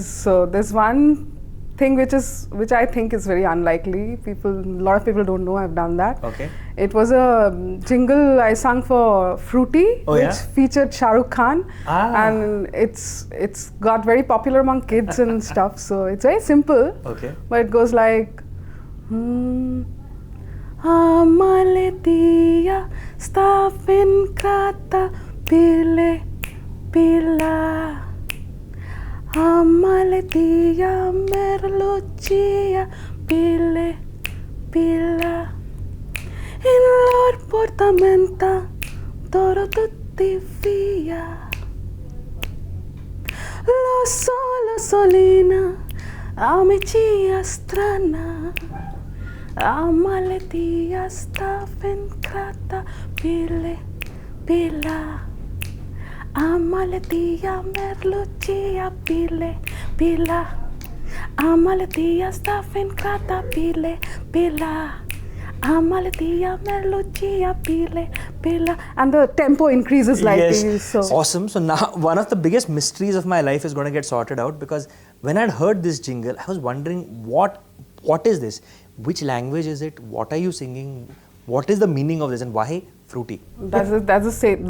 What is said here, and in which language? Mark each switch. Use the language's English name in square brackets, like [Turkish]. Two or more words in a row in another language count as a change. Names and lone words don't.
[English] So there's one thing which I think is very unlikely. A lot of people don't know I've done that. Okay. It was a jingle I sung for Fruity, which featured Shahrukh Khan, and it's got very popular among kids and stuff. So it's very simple. Okay. But it goes like, Amaletia staffin krata pile pila. Amaletia merlucia pile pila. In lor portamenta toro tutti via. Lo solo solina amicia strana. Amaletia staffen krata pile pila. Amaletia merlucia pile pila. Amaletia staffen krata pile pila. Amaletia merlucia pile pila. And the tempo increases slightly. So Awesome. So now one of the biggest mysteries of my life is going to get sorted out, because when I'd heard this jingle, I was wondering what is this? Which language is it? What are you singing? What is the meaning of this and why Fruity? That's the same.